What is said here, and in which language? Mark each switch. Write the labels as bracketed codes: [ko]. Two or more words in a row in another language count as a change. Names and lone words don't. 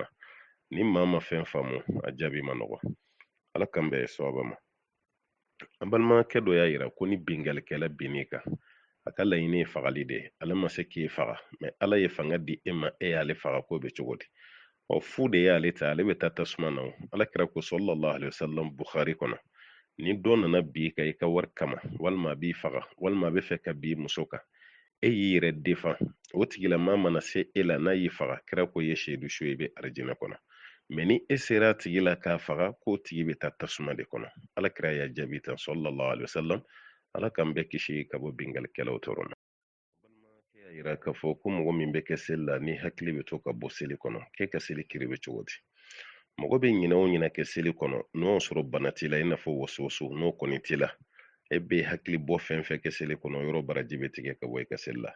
[bm] Ni maa ma fɛn faamu a jaabi ma nɔgɔ. Ala k'an bɛn sababa ma. An balimakɛ dɔ y'a yira ko ni bingalikɛla binn'i kan, a ka laɲini ye fagali de ye. Ale ma se k'e faga, mais Ala ye fanga di e ma, e y'ale faga k'o bɛ cogo di? Fu de y'ale ta, ale bɛ taa tasuma na o. Alakira ko [ar] صلى الله عليه وسلم [bm] Bukhari kɔnɔ. Ni dɔ nana bi ka i ka wari kama, walima a b'i faga, walima a bɛ fɛ ka bi muso kan, e y'i yɛrɛ défend, o tigilamaa mana se e la n'a y'i faga, kira ko ye sehidu su ye i bɛ arijinɛ kɔnɔ. Mais ni e sera a tigi la k'a faga, k'o tigi bɛ taa tasuma de kɔnɔ. Alakira y'a jaabi tan [ar] صلى الله عليه وسلم. [bm] Ala k'an bɛɛ kisi ka bɔ bingalikɛlaw tɔɔrɔ ma. Balimakɛ y'a yira k'a fɔ ko mɔgɔ min bɛ kɛ seli la ni hakili bɛ to ka bɔ seli kɔnɔ, k'e ka seli kiri bɛ cogo di? Mɔgɔ bɛ ɲinɛ o ɲinɛ kɛ seli kɔnɔ n'o y'a sɔrɔ bana t'i la i n'a fɔ wasowaso n'o kɔni t'i la, e bɛ hakili bɔ fɛn fɛn kɛ seli kɔnɔ yɔrɔ baraji bɛ tigɛ ka bɔ i ka seli la.